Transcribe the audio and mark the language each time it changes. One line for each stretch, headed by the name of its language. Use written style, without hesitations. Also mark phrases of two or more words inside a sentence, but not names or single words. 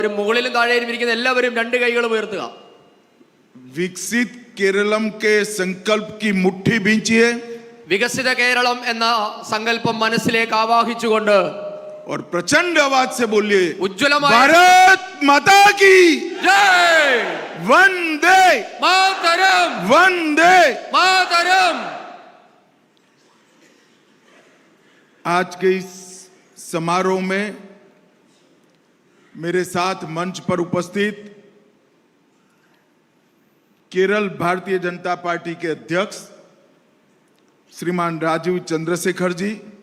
Malayalam: മുകളിലും താഴെയും ഇരിക്കുന്ന എല്ലാവരും രണ്ട് കൈകളും ഉയർത്തുക.
Hindi: विकसित केरलम के संकल्प की मुट्ठी बींचिए.
Malayalam: വികസിത കേരളം എന്ന സങ്കല്പം മനസ്സിലേക്ക് ആവാഹിച്ചുകൊണ്ട്
Hindi: और प्रचंड आवाज से बोलिए,
Malayalam: ഉജ്ജ്വലമായ
Hindi: भारत माता की ജയ്, वंदे മാതരം, वंदे. മാതരം. आज के इस समारोह में मेरे साथ मंच पर उपस्थित केरल भारतीय जनता पार्टी के अध्यक्ष श्रीमान राजीव चंद्रशेखर जी,